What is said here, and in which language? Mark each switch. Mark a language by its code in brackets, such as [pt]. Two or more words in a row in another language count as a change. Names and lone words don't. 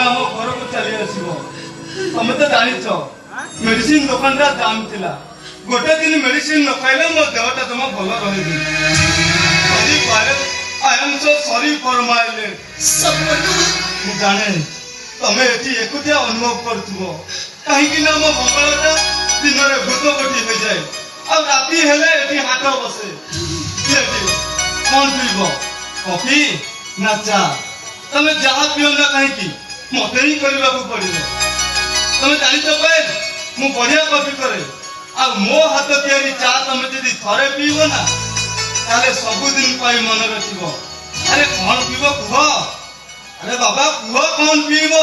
[or] ଆମ ଘରକୁ ଚାଲି ଆସିବ ତମେ ତ ଜାଣିଛ ମେଡିସିନ ଦୋକାନଟା ଜାମ୍ ଥିଲା ଗୋଟେ ଦିନ ମେଡିସିନ ନ ଖାଇଲେ ମୋ ଦେହଟା ଜମା ଭଲ ରହିନି [en] I am so sorry for my late [or] ମୁଁ ଜାଣେ ତମେ ଏଠି ଏକୁଟିଆ ଅନୁଭବ କରୁଥିବ କାହିଁକି ନା ମୋ ମଙ୍ଗଳଟା ଦିନରେ ଭୂତ କୋଠି ହୋଇଯାଏ ଆଉ ରାତି ହେଲେ ଏଠି ହାଟ ବସେ କଣ ପିଇବ କଫି ନା ଚା ତମେ ଯାହା ପିଅ ନା କାହିଁକି ମତେ ହିଁ କରିବାକୁ ପଡିବ ତମେ ଜାଣିଛ ଭାଇ ମୁଁ ବଢିଆ କଫି କରେ ଆଉ ମୋ ହାତ ତିଆରି ଚା ତମେ ଯଦି ଥରେ ପିଇବ ନା ତାହେଲେ ସବୁଦିନ ପାଇଁ ମନେ ରଖିବ ଆରେ କଣ ପିଇବ କୁହ ଆରେ ବାବା କୁହ କଣ ପିଇବ